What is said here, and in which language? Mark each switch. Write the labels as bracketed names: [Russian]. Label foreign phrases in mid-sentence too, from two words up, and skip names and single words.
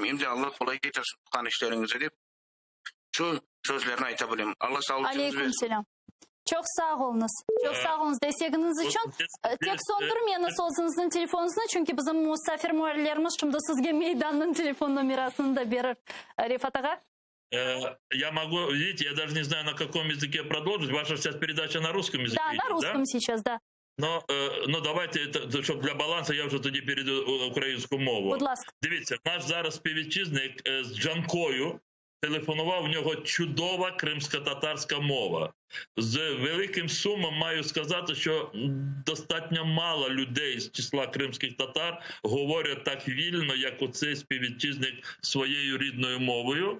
[Crimean Tatar] Hem de Allah kolay getirsin kan işlerinize deyip şu sözlerini aytabileyim. Allah sağlık versin. Aleykümselam. Çok sağ olunuz. Çok sağ olunuz destekiniz için. Tek sondurmayınız so'zingizni telefonunuzda çünkü bizim musafir muharrirlerimiz şimdi sizge Meydan'ın telefon numarasını da verir. Rifat ağa. [Russian] Я могу, видите, я даже не знаю, на каком языке продолжить. Ваша сейчас передача на русском языке. Да, на русском сейчас, да. Но давайте, [Ukrainian] щоб для балансу, я вже тоді перейду українську мову. Будь ласка. Дивіться, наш зараз співвітчизник з Джанкою телефонував, в нього чудова кримсько-татарська мова. З великим сумом маю сказати, що достатньо мало людей з числа кримських татар говорять так вільно, як оцей співвітчизник своєю рідною мовою.